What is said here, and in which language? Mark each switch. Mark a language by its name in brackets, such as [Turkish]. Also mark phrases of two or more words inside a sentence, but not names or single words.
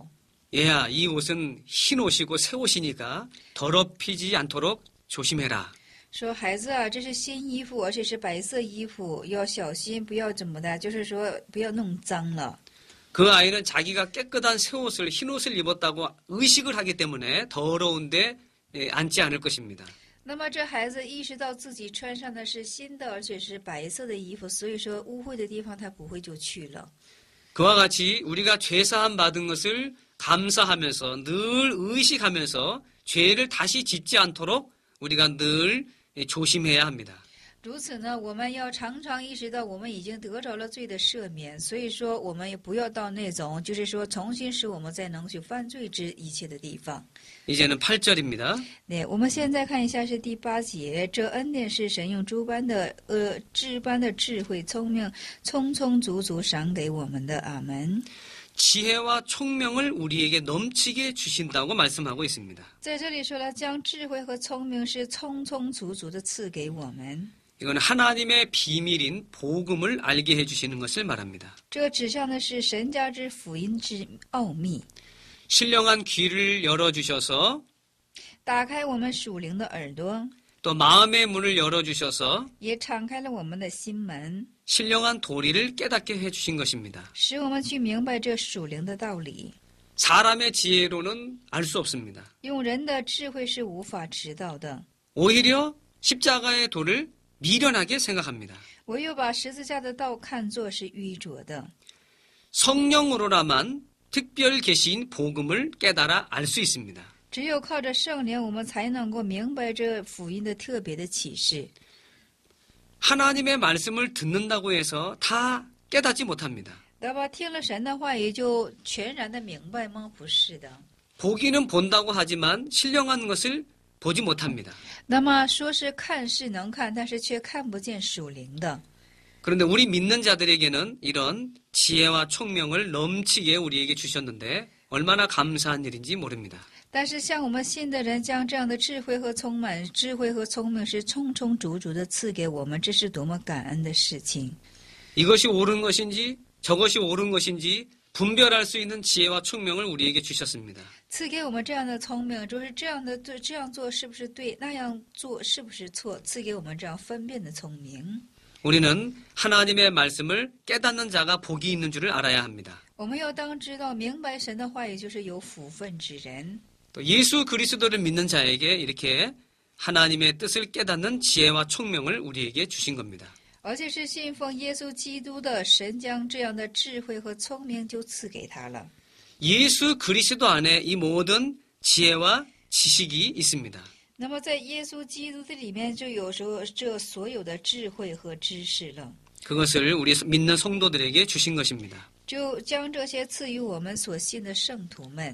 [Korean] 얘야, 이 옷은 흰 옷이고 새 옷이니까 더럽히지 않도록 조심해라. [Chinese] 说孩子啊，这是新衣服，而且是白色衣服，要小心，不要怎么的，就是说不要弄脏了。 [Korean] 그 아이는 자기가 깨끗한 새 옷을 흰 옷을 입었다고 의식을 하기 때문에 더러운데 앉지 않을 것입니다. [Chinese] 那么这孩子意识到自己穿上的是新的，而且是白色的衣服，所以说污秽的地方他不会就去了。 [Korean] 그와 같이 우리가 죄사함 받은 것을 감사하면서 늘 의식하면서 죄를 다시 짓지 않도록 우리가 늘 조심해야 합니다. [Chinese] 如此呢，我们要常常意识到我们已经得着了罪的赦免，所以说我们也不要到那种就是说重新使我们再能去犯罪之一切的地方。 [Korean] 이제는 8절입니다. [Chinese] 对，我们现在看一下是第8节，这恩典是神用至般的智慧、聪明，充充足足赏给我们的。阿门。 [Korean] 지혜와 총명을 우리에게 넘치게 주신다고 말씀하고 있습니다. [Chinese] 在这里说了，将智慧和聪明是充充足足的赐给我们。 [Korean] 이건 하나님의 비밀인 복음을 알게 해주시는 것을 말합니다. [Chinese] 这指向的是神家之福音之奥秘， [Korean] 신령한 귀를 열어주셔서 [Chinese] 打开我们属灵的耳朵， [Korean] 또 마음의 문을 열어주셔서 [Chinese] 也敞开了我们的心门， [Korean] 신령한 도리를 깨닫게 해주신 것입니다. [Chinese] 使我们去明白这属灵的道理。 [Korean] 사람의 지혜로는 알 수 없습니다. [Chinese] 用人的智慧是无法知道的， [Korean] 오히려 십자가의 도를 미련하게 생각합니다. [Chinese] 唯有把十字架的道看作是愚拙的。 [Korean] 성령으로나만 특별 계시인 복음을 깨달아 알 수 있습니다. [Chinese] 只有靠着圣灵，我们才能够明白这福音的特别的启示。 [Korean] 하나님의 말씀을 듣는다고 해서 다 깨닫지 못합니다. [Chinese] 那么听了神的话语就全然的明白吗？不是的。 [Korean] 보기는 본다고 하지만 신령한 것을 보지 못합니다. [Chinese] 那么说是看是能看，但是却看不见属灵的。 [Korean] 그런데 우리 믿는 자들에게는 이런 지혜와 총명을 넘치게 우리에게 주셨는데 얼마나 감사한 일인지 모릅니다. [Chinese] 但是像我们信的人，将这样的智慧和聪明是充充足足的赐给我们，这是多么感恩的事情！ [Korean] 이것이 옳은 것인지 저것이 옳은 것인지 분별할 수 있는 지혜와 총명을 우리에게 주셨습니다. [Chinese] 赐给我们这样的聪明，就是这样的对，这样做是不是对，那样做是不是错？赐给我们这样分辨的聪明。 [Korean] 우리는 하나님의 말씀을 깨닫는 자가 복이 있는 줄을 알아야 합니다. [Chinese] 我们要当知道，明白神的话语就是有福分之人。 [Korean] 또 예수 그리스도를 믿는 자에게 이렇게 하나님의 뜻을 깨닫는 지혜와 총명을 우리에게 주신 겁니다. [Chinese] 而且是信奉耶稣基督的神，将这样的智慧和聪明就赐给他了。 [Korean] 예수 그리스도 안에 이 모든 지혜와 지식이 있습니다. [Chinese] 那么在耶稣基督的里面，就有时候这所有的智慧和知识了， [Korean] 그것을 우리 믿는 성도들에게 주신 것입니다. [Chinese] 就将这些赐予我们所信的圣徒们。